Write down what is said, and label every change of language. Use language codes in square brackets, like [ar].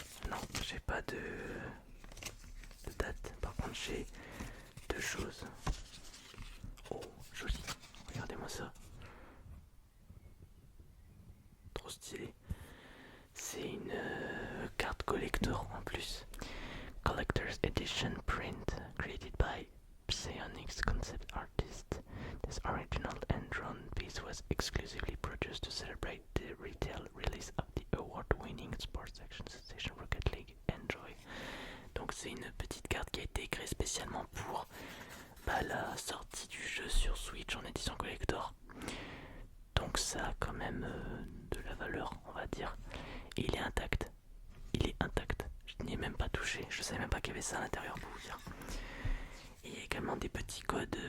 [fr] Non, j'ai pas de date. Par contre, j'ai deux choses. Oh, joli. Regardez-moi ça. Trop stylé. C'est une carte collector en plus. [en] Collector's Edition print created by Psionics concept artist. This original and drawn piece was exclusively produced to celebrate the retail release of the award-winning sports action sensation Rocket League. Enjoy. [fr] Donc c'est une petite carte qui a été créée spécialement pour la sortie du jeu sur Switch en édition collector. Donc ça a quand même de la valeur, on va dire. Et il est intact. Il est intact. Je n'y ai même pas touché. Je savais même pas qu'il y avait ça à l'intérieur pour vous dire. Et il y a également des petits codes.